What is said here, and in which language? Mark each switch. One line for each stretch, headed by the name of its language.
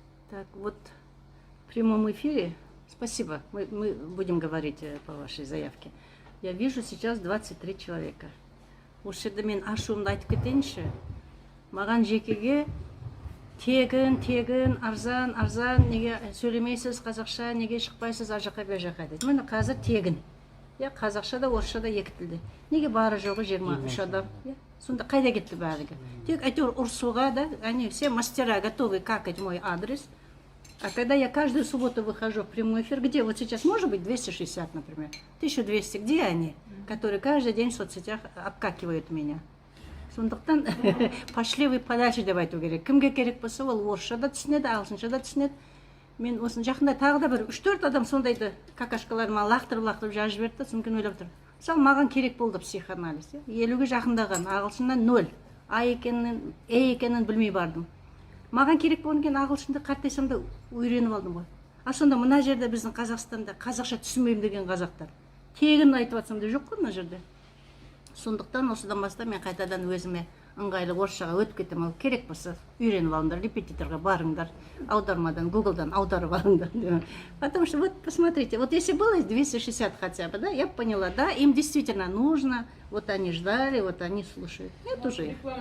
Russian: Так, вот в прямом эфире, спасибо, мы будем говорить по вашей заявке. Я вижу сейчас 23 человека.
Kazakh: Осы жерде мен ашуымды айтып кетейінші. Маған жекеге тегін, арзан, неге сөйлемейсіз қазақша, неге шықпайсыз ар жаққа бер жаққа дейді. Міне қазір тегін. Я қазақша да, орысша да екі тілде. Неге бары жоғы 23 адам? Сонда қайда кетті бәрігі?
Russian: Тек әйтеуір ұрсуға да, они все мастера готовы какать мой адрес. А когда я каждую субботу выхожу в прямой эфир, где вот сейчас может быть 260, например, 1200, где они, которые каждый день в соцсетях обкакивают меня?
Kazakh: Сондықтан пошли вы подальше деп айту керек. Кімге керек болса ол орысша да түсінеді, ағылшынша да түсінеді. Мен осыны жақында тағы да бір 3-4 адам сондайды какашкаларыма лақтырып жазып жіберді да, содан кейін ойлап тұрмын. Мысалы маған керек болды психоанализ. 50-ге жақындаған, ағылшыннан 0, екенін білмей бардым. Маған керек болған кейін ағылшынды қартайсам да үйреніп алдым ғой. А сонда мына жерде біздің Қазақстанда қазақша түсінбеймін деген қазақтар. Тегін айтып жатсам да жоқ қой мына жерде. Сондықтан осыдан бастап мен қайтадан өзіме ыңғайлы орысшаға өтіп кетемін. Керек болса үйреніп алыңдар, репетиторға барыңдар, аудармадан, гуглдан аударып алыңдар.
Russian: Потому что вот посмотрите, вот если было 260 хотя бы, да, я поняла, да, им действительно нужно, вот они ждали, вот они слушают. Нет уже их.